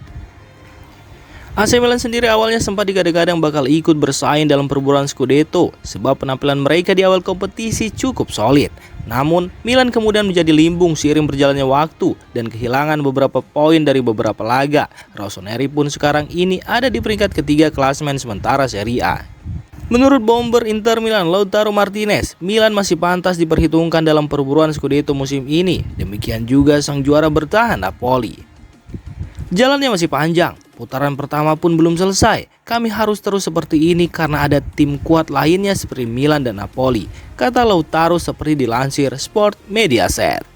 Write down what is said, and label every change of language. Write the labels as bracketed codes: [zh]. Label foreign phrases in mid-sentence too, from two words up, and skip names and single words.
[id] AC Milan sendiri awalnya sempat digadang-gadang bakal ikut bersaing dalam perburuan Scudetto sebab penampilan mereka di awal kompetisi cukup solid. Namun, Milan kemudian menjadi limbung seiring berjalannya waktu dan kehilangan beberapa poin dari beberapa laga. Rossoneri pun sekarang ini ada di peringkat ketiga klasemen sementara Serie A. Menurut Bomber Inter Milan, Lautaro Martinez, Milan masih pantas diperhitungkan dalam perburuan Scudetto musim ini. Demikian juga sang juara bertahan Napoli. Jalannya masih panjang, putaran pertama pun belum selesai. Kami harus terus seperti ini karena ada tim kuat lainnya seperti Milan dan Napoli, kata Lautaro seperti dilansir Sport Mediaset.